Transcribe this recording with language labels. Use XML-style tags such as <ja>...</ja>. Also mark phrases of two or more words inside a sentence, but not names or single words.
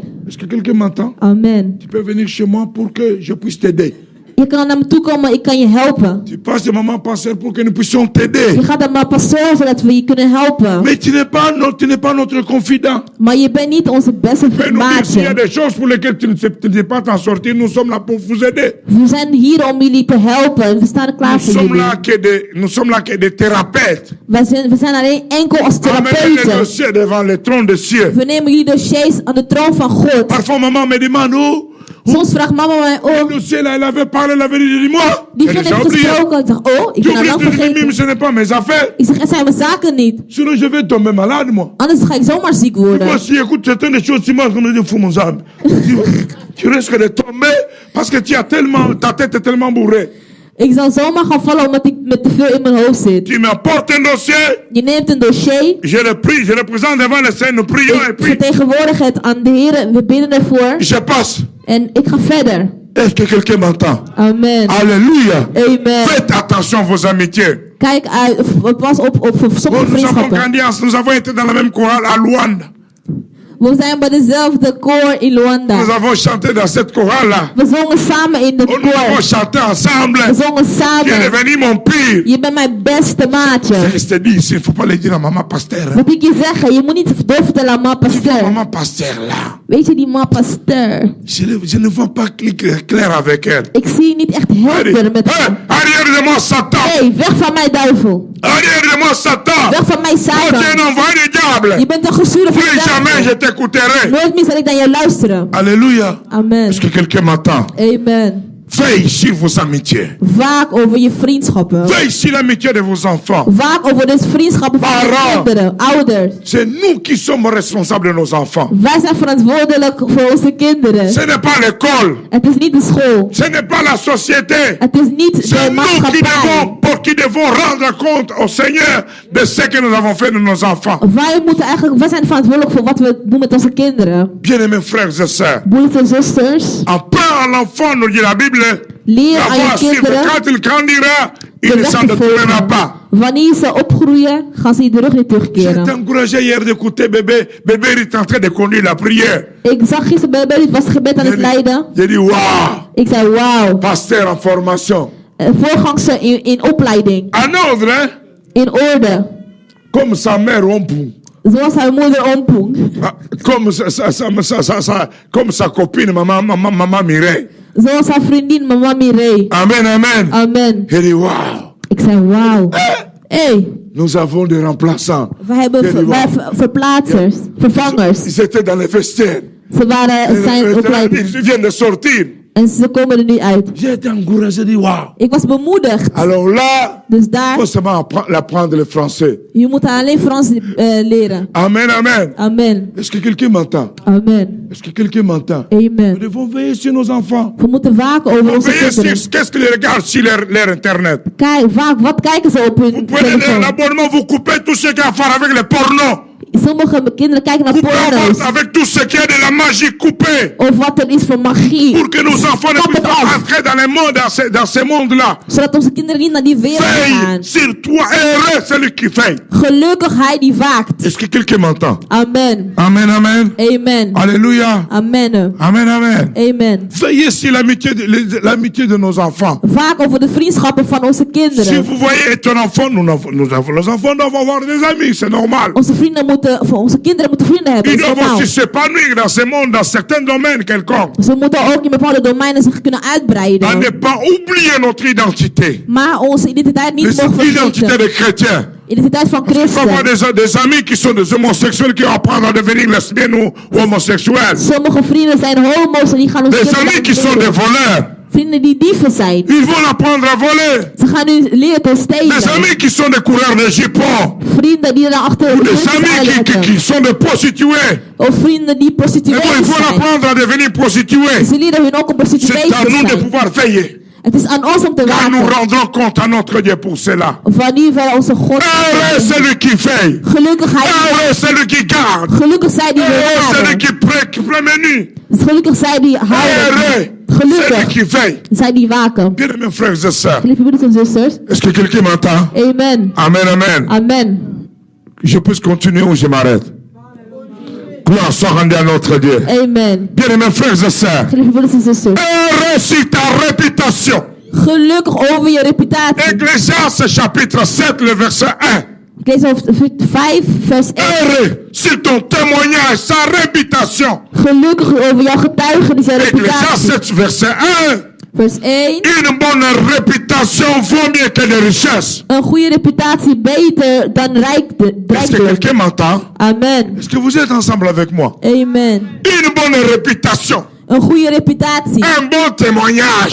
<fr>Est-ce que quelqu'un m'entend? Amen. Tu peux venir chez moi pour que je puisse t'aider.</fr> <nl>Je kan naar me toe komen, ik kan je helpen.</nl> <fr>Tu passes de maman pasteur pour que nous puissions t'aider.</fr> <nl>Je gaat naar mijn pastoor zodat we je kunnen helpen.</nl> <fr>Mais tu n'es pas notre confident.</fr> <nl>Maar je bent niet onze beste</nl> <fr>Mais nous dire s'il y a</fr> <nl>maatje.</nl> <fr>des choses pour lesquelles tu ne sais pas t'en sortir, nous sommes là pour vous aider.</fr> <nl>We zijn hier om jullie te helpen. We staan er klaar</nl> <fr>Nous</fr> <nl>voor</nl> <fr>sommes</fr> <nl>jullie.</nl> <fr>là que des thérapeutes.</fr> <nl>We zijn alleen enkel als</nl> <fr>Amenez les</fr> <nl>therapeuten.</nl> <fr>dossiers devant le trône des cieux.</fr> <nl>We nemen jullie dossiers aan de troon van God.</nl> <fr>Parfois, maman me demande, oh,</fr> <nl>Soms vraagt mama mij,</nl> <fr>le oh, dossier là, elle avait parlé, elle avait dit, dis-moi.</fr> <nl>die</nl> <fr>J'ai</fr> <nl>vind</nl> <fr>déjà</fr> <nl>ik</nl> <fr>oublié.</fr> <nl>gesproken. Ik zeg, oh, ik</nl> <fr>Tu</fr> <nl>ben al lang</nl> <fr>oublies de</fr> <nl>vergeten.</nl> <fr>ce n'est pas mes affaires.</fr> <nl>Ik zeg, het zijn mijn zaken niet.</nl> <fr>Sinon, je vais tomber malade, moi.</fr> <nl>Anders ga ik zomaar ziek worden.</nl> <fr>Moi, si écoute certaines choses, si moi, je me dis, fou mon âme. Tu risques de tomber parce que ta tête est tellement bourrée.</fr> <nl>Ik zal zomaar gaan vallen omdat ik met te veel in mijn hoofd zit.</nl> <fr>Tu m'apportes un dossier,</fr> <nl>Je neemt een dossier.</nl> <fr>je le présente devant le Seigneur, nous prions et</fr> <nl>Ik</nl> <fr>puis</fr> <nl>vertegenwoordig het aan de Heer. We bidden ervoor.</nl> <fr>je passe.</fr> <nl>En ik ga verder.</nl> <fr>Est-ce que quelqu'un m'entend? Amen. Alléluia. Amen. Faites attention à vos amitiés.</fr> <nl>Kijk uit. Pas op</nl> <fr>Bon,</fr> <nl>sommige</nl> <fr>nous avons</fr> <nl>vriendschappen.</nl> <fr>grandi ensemble, nous avons été dans la même chorale à Luanda.</fr> <nl>We zijn bij dezelfde koor in Luanda.</nl> <fr>Nous avons chanté dans cette chorale-là.</fr> <nl>We zongen samen in de</nl> <fr>Oh, nous avons</fr> <nl>koor.</nl> <fr>chanté ensemble.</fr> <nl>We zongen</nl> <fr>Tu es</fr> <nl>samen.</nl> <fr>devenu mon pire.</fr> <nl>Je bent mijn beste maatje.</nl> <fr>Je te dis ici, il ne faut pas le dire à maman pasteur. Hein.</fr> <nl>Wat ik je zeggen, je moet niet doorvertellen aan ma pasteur.</nl> <fr>Maman pasteur là.</fr> <nl>Weet je die ma pasteur?</nl> <fr>Je ne vois pas clair avec elle.</fr> <nl>Ik zie niet echt</nl> <fr>Elle</fr> <nl>helder</nl> <fr>dit,</fr> <nl>met</nl> <fr>hey,</fr> <nl>hem.</nl> <fr>arrière de moi Satan.</fr> <nl>Hey, weg van mij duivel.</nl> <fr>Arrière de moi Satan.</fr> <nl>Weg van mij</nl> <fr>Toi tu es</fr> <nl>Satan.</nl> <fr>un envoyé du diable.</fr> <nl>Je bent een gestuurde van</nl> <fr>Plus</fr> <nl>de</nl> <fr>jamais je</fr> <nl>duivel.</nl> <fr>t'écouterai.</fr> <nl>Nooit meer zal ik naar jou luisteren.</nl> <fr>Alléluia. Amen. Est-ce que quelqu'un m'entend? Amen. Veille sur vos amitiés.</fr> <nl>Vaak over je vriendschappen.</nl> <fr>Veille sur l'amitié de vos enfants.</fr> <nl>Vaak over de vriendschappen van je</nl> <fr>Parents.</fr> <nl>kinderen, ouders.</nl> <fr>C'est nous qui sommes responsables de nos enfants.</fr> <nl>Wij zijn verantwoordelijk voor onze kinderen.</nl> <fr>Ce n'est pas l'école.</fr> <nl>Het is niet de school.</nl> <fr>Ce n'est pas la société.</fr> <nl>Het is niet</nl> <fr>C'est</fr> <nl>de</nl> <fr>nous</fr> <nl>maatschappij.</nl> <fr>qui devons rendre compte au Seigneur de ce que nous avons fait de nos enfants.</fr> <nl>Wij zijn verantwoordelijk voor wat we doen met onze kinderen.</nl> <fr>Bien-aimés frères et sœurs,</fr> <nl>Broeders en zusters,</nl> <fr>apprends à l'enfant, nous dit la Bible,</fr> <nl>leer aan je</nl> <fr>d'avoir su que</fr> <nl>kinderen</nl> <fr>quand il grandira, il</fr> <nl>de</nl> <fr>ne</fr> <nl>weg</nl> <fr>s'en</fr> <nl>te</nl> <fr>détournera</fr> <nl>volgen.</nl> <fr>pas.</fr> <nl>Wanneer ze opgroeien, gaan ze de rug niet</nl> <fr>J'ai été</fr> <nl>terugkeren.</nl> <fr>encouragé hier d'écouter bébé. Bébé il est en train de conduire la prière.</fr> <nl>Ik zag gisteren bij Berit was gebed aan het leiden.</nl> <fr>J'ai dit, waouh,</fr> <nl>Ik zei, wauw.</nl> <fr>pasteur en formation.</fr> <nl>Voorgangster in opleiding.</nl> <fr>En ordre, hein?</fr> <nl>In orde.</nl> <fr>Comme sa mère Ompou.</fr> <nl>Zoals haar moeder Ompong.</nl> <fr>Comme sa copine, maman Mireille.</fr> <nl>Zoals haar vriendin mama Mireille.</nl> <fr>Amen, amen.</fr> <nl>Amen.</nl> <fr>J'ai dit, waouh.</fr> <nl>Ik zei, wauw.</nl> <fr>Hey, Nous avons des remplaçants.</fr> <nl>we hebben verplaatsers, vervangers.</nl> <fr>Ils étaient dans les vestiaires.</fr> <nl>Zijn opleiding.</nl> <fr>Ils viennent de sortir.</fr> <nl>En ze komen er nu uit.</nl> <fr>J'ai été encouragé, j'ai dit, waouh.</fr> <nl>Ik was bemoedigd.</nl> <fr>Alors là,</fr> <nl>Dus</nl> <fr>il</fr> <nl>daar,</nl> <fr>faut seulement apprendre le français.</fr> <nl>je moet alleen Frans leren.</nl> <fr>Amen, amen.</fr> <nl>Amen.</nl> <fr>Est-ce que quelqu'un m'entend? Amen. Est-ce que quelqu'un m'entend? Nous Amen. devons veiller sur nos enfants.</fr> <nl>We moeten waken over onze</nl> <fr>Veiller sur</fr> <nl>kinderen.</nl> <fr>qu'est-ce qu'ils regardent sur leur internet.</fr> <nl>Kijk, wat kijken ze op</nl> <fr>Vous</fr> <nl>hun</nl> <fr>prenez</fr> <nl>telefoon?</nl> <fr>l'abonnement, vous coupez tout ce qui a à faire avec le porno.</fr> <nl>Sommige kinderen kijken naar</nl> <fr>Coupez</fr> <nl>porno's.</nl> <fr>avec tout ce qui est de la magie, coupez.</fr> <nl>Of wat er is van magie.</nl> <fr>Pour que nos enfants ne</fr> <nl>Kap</nl> <fr>puissent</fr> <nl>het</nl> <fr>pas</fr> <nl>af.</nl> <fr>entrer dans, le monde, dans ce monde-là.</fr> <nl>Zodat onze kinderen niet naar die wereld</nl> <fr>Veille</fr> <nl>gaan.</nl> <fr>sur toi, heureux celui qui veille.</fr> <nl>Gelukkig hij die waakt.</nl> <fr>Est-ce que quelqu'un m'entend? Amen. Amen, amen. Amen. Alléluia. Amen. Amen, amen. Amen. Veillez sur l'amitié de nos enfants.</fr> <nl>Vaak over de vriendschappen van onze</nl> <fr>Si</fr> <nl>kinderen.</nl> <fr>vous voyez ton enfant, nos enfants doivent avoir des amis, c'est normal.</fr> <nl>Onze vrienden moeten voor onze kinderen moeten vrienden hebben.</nl> <fr>Ils</fr> <nl>Dat is</nl> <fr>doivent</fr> <nl>normaal.</nl> <fr>aussi s'épanouir dans ce monde, dans certains domaines quelconques.</fr> <nl>Ze moeten ook in bepaalde domeinen zich kunnen</nl> <fr>À</fr> <nl>uitbreiden.</nl> <fr>ne pas oublier notre identité.</fr> <nl>Maar onze identiteit niet mogen</nl> <fr>L'identité</fr> <nl>vergeten.</nl> <fr>des chrétiens.</fr> <nl>Identiteit van</nl> <fr>Il faut avoir</fr> <nl>christen.</nl> <fr>des amis qui sont des homosexuels qui apprennent à devenir lesbiennes ou homosexuels.</fr> <nl>Sommige vrienden zijn homo's en die gaan ons</nl> <fr>Des</fr> <nl>kinderen</nl> <fr>amis qui sont des</fr> <nl>leren.</nl> <fr>voleurs.</fr> <nl>Vrienden die dieven zijn.</nl> <fr>Ils vont apprendre à voler.</fr> <nl>Ze gaan nu leren te</nl> <fr>Des</fr> <nl>stelen.</nl> <fr>amis qui sont des coureurs de jupons.</fr> <nl>Vrienden die er achter</nl> <fr>Ou</fr> <nl>de</nl> <fr>des amis</fr> <nl>aanleggen.</nl> <fr>qui sont des prostituées.</fr> <nl>Of vrienden die</nl> <fr>Et</fr> <nl>prostituees</nl> <fr>bon, il faut</fr> <nl>zijn.</nl> <fr>apprendre à devenir prostituées.</fr> <nl>Ze leren hun ook om prostituees</nl> <fr>C'est à</fr> <nl>te</nl> <fr>nous de</fr> <nl>zijn.</nl> <fr>pouvoir veiller.</fr> <nl>Het is aan ons om te</nl> <fr>Car nous</fr> <nl>waken.</nl> <fr>rendrons compte à notre Dieu pour cela.</fr> <nl>Wanneer wij onze God.</nl> <fr>Heureux celui qui veille.</fr> <nl>Gelukkig hij.</nl> <fr>Heureux celui qui garde.</fr> <nl>Gelukkig zij die</nl> <fr>Heureux celui</fr> <nl>bewaren.</nl> <fr>qui prémunit.</fr> <nl>Gelukkig zij die houden.</nl> <fr>Heureux celui</fr> <nl>Gelukkig</nl> <fr>qui veille.</fr> <nl>zij die waken.</nl> <fr>Bien mes frères et sœurs.</fr> <nl>Lieve broeders en zusters.</nl> <fr>Est-ce que quelqu'un m'entend? Amen. Amen, amen. Amen. Je peux continuer ou je m'arrête? Gloire soit rendue à notre Dieu. Amen. Bien mes frères et sœurs.</fr> <nl>Lieve broeders en zusters.</nl> <fr>Heureux sur ta réputation.</fr> <nl>Gelukkig over je reputatie.</nl> <fr>Ecclésiaste chapitre 7, le verset 1.</fr> <nl>Ik lees over 5 vers 1.</nl> <fr>Heureux sur ton témoignage, sa réputation.</fr> <nl>Gelukkig over jouw getuigenis en</nl> <fr>Ecclésiaste</fr> <nl>reputatie.</nl> <fr>7, verset 1.</fr> <nl>Vers 1.</nl> <fr>Une bonne réputation vaut mieux que des richesses.</fr> <nl>Een goede reputatie beter dan</nl> <fr>Est-ce que</fr> <nl>rijkdom.</nl> <fr>quelqu'un m'entend? Amen. Est-ce que vous êtes ensemble avec moi? Amen. Une bonne réputation,</fr> <nl>Een goede reputatie.</nl> <fr>un bon témoignage</fr>